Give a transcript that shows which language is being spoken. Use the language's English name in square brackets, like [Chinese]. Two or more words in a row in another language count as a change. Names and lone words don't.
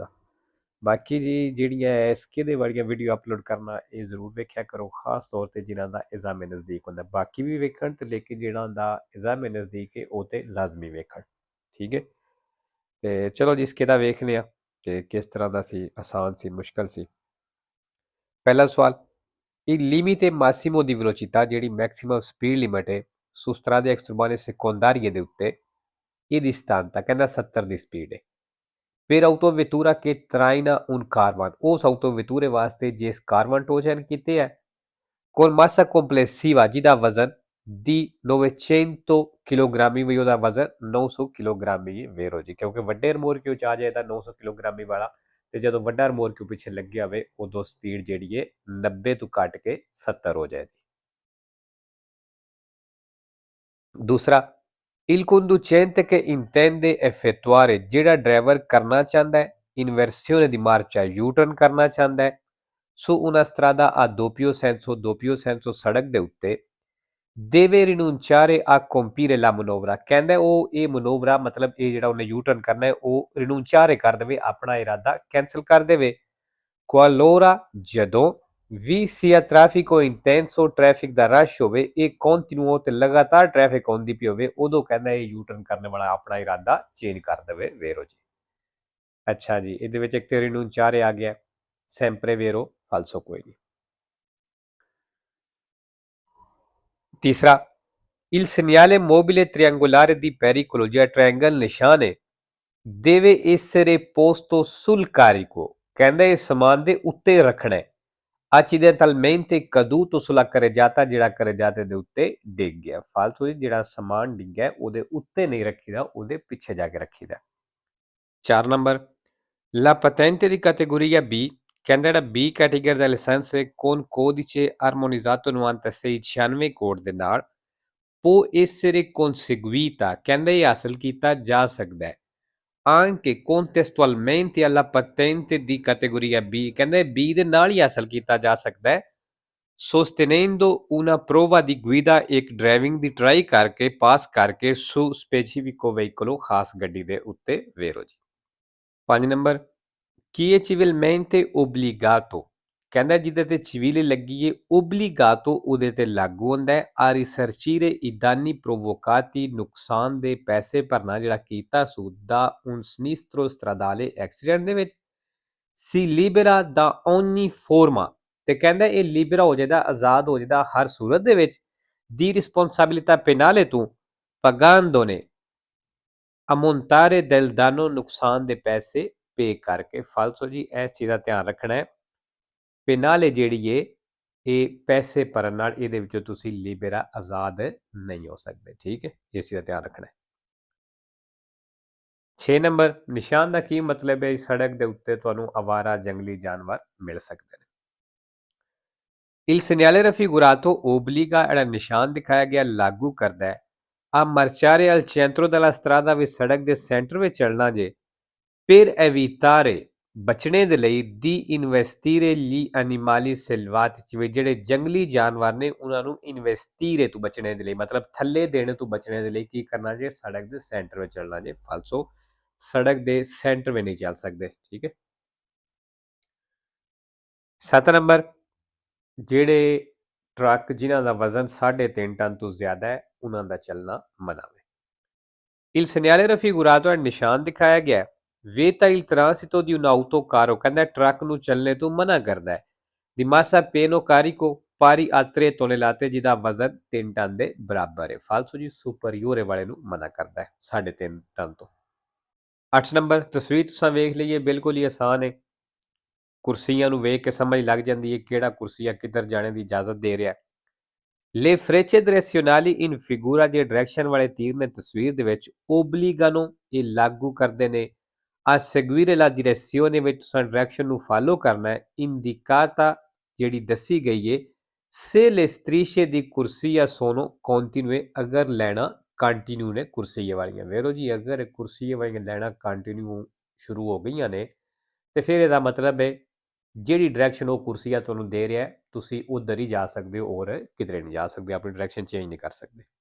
[Punjabi] ਬਾਕੀ ਜੀ ਜਿਹੜੀਆਂ ਐਸਕੇ ਦੇ ਵਾਲੀਆਂ ਵੀਡੀਓ ਅਪਲੋਡ ਕਰਨਾ ਇਹ ਜ਼ਰੂਰ ਵੇਖਿਆ ਕਰੋ, ਖਾਸ ਤੌਰ ਤੇ ਜਿਨ੍ਹਾਂ ਦਾ ਇਜ਼ਾਮੇ ਨਜ਼ਦੀਕ ਹੁੰਦਾ। ਬਾਕੀ ਵੀ ਵੇਖਣ ਤੇ ਲੇਕਿਨ ਜਿਹੜਾ ਦਾ ਇਜ਼ਾਮੇ ਨਜ਼ਦੀਕ ਹੈ ਉਹ ਤੇ ਲਾਜ਼ਮੀ ਵੇਖਣ। ਠੀਕ ਹੈ, ਤੇ ਚਲੋ ਜੀ ਇਸਕੇ ਦਾ ਵੇਖ ਲਿਆ ਕਿ ਕਿਸ ਤਰ੍ਹਾਂ ਦਾ ਸੀ, ਆਸਾਨ ਸੀ, ਮੁਸ਼ਕਲ ਸੀ। ਪਹਿਲਾ ਸਵਾਲ, [Italian] il limite massimo di velocità [Punjabi] ਜਿਹੜੀ ਮੈਕਸਿਮਮ ਸਪੀਡ ਲਿਮਟ ਹੈ [Italian] su strade extraurbaine secondarie [Punjabi] ਦੇ ਉੱਤੇ ਇਹ ਦੀ ਸਥਾਨਤਾ ਕਹਿੰਦਾ 70 ਦੀ ਸਪੀਡ ਹੈ। [Italian] Per autovettura che traina un caravan, [Punjabi] ਉਸ autovetture ਵਾਸਤੇ ਜਿਸ ਕਾਰਵਨ ਟੋ ਚੈਨ ਕੀਤੇ ਹੈ [Italian] con massa complessiva [Punjabi] ਜਿਹਦਾ ਵਜ਼ਨ ਦੀ 900 ਕਿਲੋਗ੍ਰਾਮੀ ਵੀ ਉਹਦਾ ਵਜ਼ਨ 900 ਕਿਲੋਗ੍ਰਾਮੀ ਵੇਰੋ ਜੀ, ਕਿਉਂਕਿ ਵੱਡੇ ਰਮੋਰਕਿਊ ਚ ਆ ਜਾਏ ਤਾਂ 900 ਕਿਲੋਗ੍ਰਾਮੀ ਵਾਲਾ, ਤੇ ਜਦੋਂ ਵੱਡਾ ਰਮੋਰਕਿਊ ਪਿੱਛੇ ਲੱਗਿਆ ਹੋਵੇ ਉਦੋਂ ਸਪੀਡ ਜਿਹੜੀ ਹੈ 90 ਤੋਂ ਘੱਟ ਕੇ 70 ਹੋ ਜਾਏਗੀ। ਦੂਸਰਾ, [Italian] il conducente che intende effettuare [Punjabi] ਜਿਹੜਾ ਡਰਾਈਵਰ ਕਰਨਾ ਚਾਹੁੰਦਾ ਹੈ [Italian] ਇਨਵਰਸੀone di marcia [Punjabi] U-turn ਕਰਨਾ ਚਾਹੁੰਦਾ ਹੈ [Italian] su una strada a doppio senso [Punjabi] ਸੜਕ ਦੇ ਉੱਤੇ [Italian] deve rinunciare a compiere la manovra, [Punjabi] ਕਹਿੰਦਾ ਉਹ ਇਹ ਮਨੋਵਰਾ ਮਤਲਬ ਇਹ ਜਿਹੜਾ ਉਹਨੇ ਯੂ ਟਰਨ ਕਰਨਾ ਹੈ ਉਹ ਰਿਨੂੰਚਾਰੇ ਕਰ ਦੇਵੇ, ਆਪਣਾ ਇਰਾਦਾ ਕੈਂਸਲ ਕਰ ਦੇਵੇ। qualora ਜਦੋਂ ਵੀ [Italian] sia traffico intenso [Punjabi] ਟ੍ਰੈਫਿਕ ਦਾ ਰਸ਼ ਹੋਵੇ, ਇਹ ਕੰਟੀਨਿਊ ਤੇ ਲਗਾਤਾਰ ਟ੍ਰੈਫਿਕ ਆਉਂਦੀ ਪਈ ਹੋਵੇ, ਉਦੋਂ ਕਹਿੰਦਾ ਇਹ ਯੂ ਟਰਨ ਕਰਨ ਵਾਲਾ ਆਪਣਾ ਇਰਾਦਾ ਚੇਂਜ ਕਰ ਦੇਵੇ ਵੇਰੋ ਜੀ। ਅੱਛਾ ਜੀ, ਇਹਦੇ ਵਿੱਚ ਇੱਕ ਤੇ ਰਿਨੂੰਚਾਰੇ ਆ ਗਿਆ, [Italian] sempre vero falso [Punjabi] ਕੋਈ ਨਹੀਂ। ਤੀਸਰਾ, [Italian] il segnale mobile triangolare di pericolo [Punjabi] ਜਿਹੜਾ ਟ੍ਰਾਇੰਗਲ ਨਿਸ਼ਾਨ ਹੈ [Italian] deve essere posto sul carico, [Punjabi] ਕਹਿੰਦਾ ਇਹ ਸਮਾਨ ਦੇ ਉੱਤੇ ਰੱਖਣਾ ਹੈ। [Italian] accidentalmente caduto sulla carreggiata [Punjabi] ਜਿਹੜਾ ਕਰੇਜਾਤੇ ਦੇ ਉੱਤੇ ਡਿੱਗ ਗਿਆ। ਫਾਲਤੂ ਜਿਹੜਾ ਸਮਾਨ ਡਿੱਗਿਆ ਉਹਦੇ ਉੱਤੇ ਨਹੀਂ ਰੱਖੀਦਾ, ਉਹਦੇ ਪਿੱਛੇ ਜਾ ਕੇ ਰੱਖੀਦਾ। 4 ਨੰਬਰ, [Italian] la patente di categoria B, [Punjabi] ਕਹਿੰਦਾ ਜਿਹੜਾ B ਕੈਟੇਗਰੀ ਦਾ ਲਾਇਸੈਂਸ ਹੈ [Italian] con codice armonizzato 9696 [Punjabi] ਕੋਡ ਦੇ ਨਾਲ [Italian] può essere conseguita, [Punjabi] ਕਹਿੰਦਾ ਇਹ ਹਾਸਲ ਕੀਤਾ ਜਾ ਸਕਦਾ ਹੈ [Italian] anche contestualmente alla patente di categoria B, [Punjabi] ਕਹਿੰਦੇ B ਦੇ ਨਾਲ ਹੀ ਹਾਸਲ ਕੀਤਾ ਜਾ ਸਕਦਾ ਹੈ [Italian] sostenendo una prova di guida, [Punjabi] ਇੱਕ ਡਰਾਈਵਿੰਗ ਦੀ ਟਰਾਈ ਕਰਕੇ ਪਾਸ ਕਰਕੇ [Italian] su specifico veicolo, [Punjabi] ਖਾਸ ਗੱਡੀ ਦੇ ਉੱਤੇ ਵੇਰੋ ਜੀ। 5 ਨੰਬਰ, [Italian] chi è civilmente obbligato, [Punjabi] ਕਹਿੰਦਾ ਜਿਹਦੇ ਤੇ civilly ਲੱਗੀ ਹੈ obbligato ਉਹਦੇ ਤੇ ਲਾਗੂ ਹੁੰਦਾ [Italian] ਹੈ a risarcire i danni provocati, [Punjabi] ਨੁਕਸਾਨ ਦੇ ਪੈਸੇ ਭਰਨਾ ਜਿਹੜਾ ਕੀਤਾ ਸੂ [Italian] da un sinistro stradale accident [Punjabi] ਦੇ ਵਿੱਚ [Italian] si libera da ogni forma, [Punjabi] ਤੇ ਕਹਿੰਦਾ ਇਹ ਲਿਬਰਾ ਹੋ ਜਾਂਦਾ, ਆਜ਼ਾਦ ਹੋ ਜਾਂਦਾ ਹਰ ਸੂਰਤ ਦੇ ਵਿੱਚ [Italian] di responsabilità penale [Punjabi] ਤੋਂ [Italian] pagandone ammontare del danno, [Punjabi] ਨੁਕਸਾਨ ਦੇ ਪੈਸੇ ਪੇ ਕਰਕੇ। ਫਾਲਸੋ ਜੀ ਇਸ ਚੀਜ਼ ਦਾ ਧਿਆਨ ਰੱਖਣਾ ਹੈ, ਪੈਨਾਲੇ ਜਿਹੜੀ ਏ ਇਹ ਪੈਸੇ ਭਰਨ ਨਾਲ ਇਹਦੇ ਵਿੱਚੋਂ ਤੁਸੀਂ ਲਿਬਰਾ ਆਜ਼ਾਦ ਨਹੀਂ ਹੋ ਸਕਦੇ। ਠੀਕ ਹੈ, ਇਸ ਚੀਜ਼ ਦਾ ਧਿਆਨ ਰੱਖਣਾ ਹੈ। 6 ਨੰਬਰ, ਨਿਸ਼ਾਨ ਦਾ ਕੀ ਮਤਲਬ ਹੈ? ਸੜਕ ਦੇ ਉੱਤੇ ਤੁਹਾਨੂੰ ਅਵਾਰਾ ਜੰਗਲੀ ਜਾਨਵਰ ਮਿਲ ਸਕਦੇ ਨੇ। [Italian] il segnale raffigurato obbliga, [Punjabi] ਜਿਹੜਾ ਨਿਸ਼ਾਨ ਦਿਖਾਇਆ ਗਿਆ ਲਾਗੂ ਕਰਦਾ ਹੈ [Italian] a marciare al centro della strada, [Punjabi] ਵੀ ਸੜਕ ਦੇ ਸੈਂਟਰ ਵਿੱਚ ਚੱਲਣਾ ਜੇ [Italian] per evitare, ਬਚਣੇ ਦੇ ਲਈ di investire gli animali selvatici, [Punjabi] ਜਿਹੜੇ ਜੰਗਲੀ ਜਾਨਵਰ ਨੇ ਉਹਨਾਂ ਨੂੰ ਇਨਵੈਸਟੀਰੇ ਤੋਂ ਬਚਣੇ ਦੇ ਲਈ, ਮਤਲਬ ਥੱਲੇ ਦੇਣੇ ਤੋਂ ਬਚਣੇ ਦੇ ਲਈ ਕੀ ਕਰਨਾ ਜੇ? ਸੜਕ ਦੇ ਸੈਂਟਰ ਵਿੱਚ ਚੱਲਣਾ ਜੇ। ਫਾਲਸੋ ਸੜਕ ਦੇ ਸੈਂਟਰ ਵਿੱਚ ਨਹੀਂ ਚੱਲ ਸਕਦੇ। ਠੀਕ ਹੈ। 7 ਨੰਬਰ, ਜਿਹੜੇ ਟਰੱਕ ਜਿਨ੍ਹਾਂ ਦਾ ਵਜ਼ਨ 3.5 ਟਨ ਤੋਂ ਜ਼ਿਆਦਾ ਹੈ ਉਹਨਾਂ ਦਾ ਚੱਲਣਾ ਮਨਾ ਹੈ। [Italian] il segnale raffigurato, [Punjabi] ਨਿਸ਼ਾਨ ਦਿਖਾਇਆ ਗਿਆ [Italian] vieta il transito di un autocarro, [Punjabi] ਕਹਿੰਦਾ ਟਰੱਕ ਨੂੰ ਚੱਲਣੇ ਤੋਂ ਮਨਾ ਕਰਦਾ ਹੈ [Italian] di massa pieno carico pari a 3 tonnellate, [Punjabi] ਜਿਹਦਾ ਵਜ਼ਨ 3 ਟਨ ਦੇ ਬਰਾਬਰ ਹੈ। ਫਾਲਸੋ ਜੀ ਸੁਪਰੀਓਰੇ ਵਾਲੇ ਨੂੰ ਮਨਾ ਕਰਦਾ ਹੈ 3.5 ਟਨ ਤੋਂ। 8 ਨੰਬਰ, ਤਸਵੀਰ ਤੁਸੀਂ ਵੇਖ ਲਈਏ, ਬਿਲਕੁਲ ਹੀ ਆਸਾਨ ਹੈ, ਕੁਰਸੀਆਂ ਨੂੰ ਵੇਖ ਕੇ ਸਮਝ ਲੱਗ ਜਾਂਦੀ ਹੈ ਕਿਹੜਾ ਕੁਰਸੀਆ ਕਿੱਧਰ ਜਾਣੇ ਦੀ ਇਜਾਜ਼ਤ ਦੇ ਰਿਹਾ। [Italian] Le frecce direzionali in figura [Punjabi] ਦੀ ਡਾਇਰੈਕਸ਼ਨ ਵਾਲੇ ਤੀਰ ਨੇ ਤਸਵੀਰ ਦੇ ਵਿੱਚ ਓਬਲੀਗਾਨੋ ਇਹ ਲਾਗੂ ਕਰਦੇ ਨੇ [Italian] a seguire la direzione [Punjabi] ਵਿੱਚ ਤੁਸੀਂ ਡਾਇਰੈਕਸ਼ਨ ਨੂੰ ਫਾਲੋ ਕਰਨਾ ਹੈ indicata ਜਿਹੜੀ ਦੱਸੀ ਗਈ ਹੈ [Italian] se le strisce di corsia sono continue [Punjabi] ਅਗਰ ਲੈਣਾ ਕੰਟੀਨਿਊ ਨੇ ਕੁਰਸੀਏ ਵਾਲੀਆਂ ਵੇਰੋ ਜੀ ਅਗਰ ਕੁਰਸੀਏ ਵਾਲੀਆਂ ਲੈਣਾ ਕੰਟੀਨਿਊ ਸ਼ੁਰੂ ਹੋ ਗਈਆਂ ਨੇ ਤੇ ਫਿਰ ਇਹਦਾ ਮਤਲਬ ਹੈ ਜਿਹੜੀ ਡਾਇਰੈਕਸ਼ਨ ਉਹ ਕੁਰਸੀਆ ਤੁਹਾਨੂੰ ਦੇ ਰਿਹਾ ਹੈ ਤੁਸੀਂ ਉਧਰ ਹੀ ਜਾ ਸਕਦੇ ਹੋ ਔਰ ਕਿਧਰੇ ਨਹੀਂ ਜਾ ਸਕਦੇ ਆਪਣੀ ਡਾਇਰੈਕਸ਼ਨ ਚੇਂਜ ਨਹੀਂ ਕਰ ਸਕਦੇ